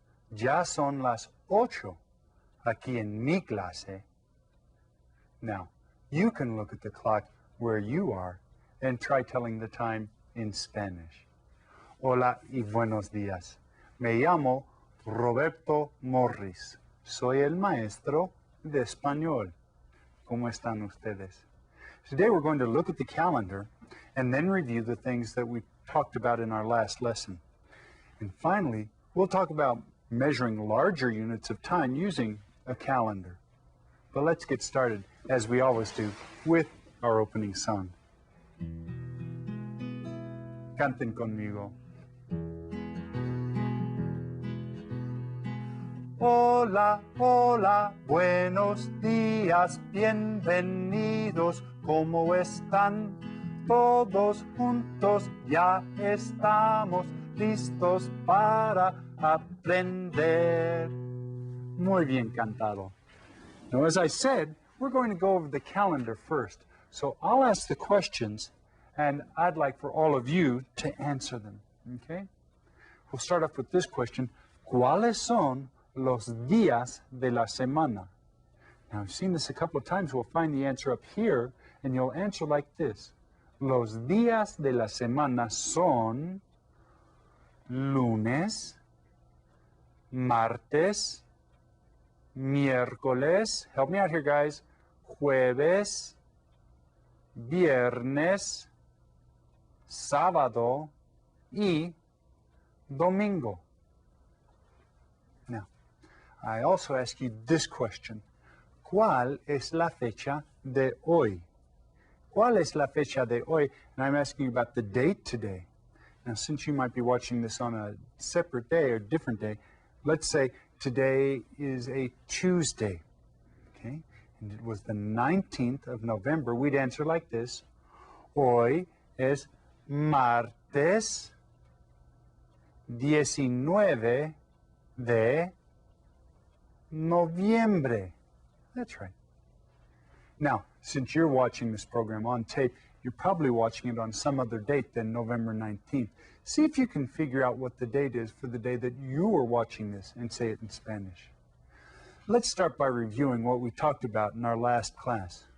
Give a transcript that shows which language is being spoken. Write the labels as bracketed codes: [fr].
[es] Ya son las 8 aquí en mi clase. [en] Now, you can look at the clock where you are and try telling the time in Spanish. [es] Hola y buenos días. Me llamo Roberto Morris. Soy el maestro de español. ¿Cómo están ustedes? [en] Today we're going to look at the calendar and then review the things that we talked about in our last lesson. And finally, we'll talk about measuring larger units of time using a calendar. But let's get started, as we always do, with our opening song. [es] Canten conmigo. Hola, hola, buenos días, bienvenidos, ¿cómo están? Todos juntos ya estamos listos para aprender. Muy bien cantado. [en] Now, as I said, we're going to go over the calendar first. So I'll ask the questions, and I'd like for all of you to answer them, okay? We'll start off with this question. [es] ¿Cuáles son los días de la semana? [en] Now, I've seen this a couple of times. We'll find the answer up here, and you'll answer like this. [es] Los días de la semana son lunes, martes, miércoles, [en] help me out here guys, [es] jueves, viernes, sábado y domingo. [en] Now, I also ask you this question. [es] ¿Cuál es la fecha de hoy? ¿Cuál es la fecha de hoy? [en] And I'm asking you about the date today. Now, since you might be watching this on a separate day or different day, let's say today is a Tuesday, okay? And it was the 19th of November. We'd answer like this. [es] Hoy es martes 19 de noviembre. [en] That's right. Now, since you're watching this program on tape, you're probably watching it on some other date than November 19th. See if you can figure out what the date is for the day that you were watching this and say it in Spanish. Let's start by reviewing what we talked about in our last class.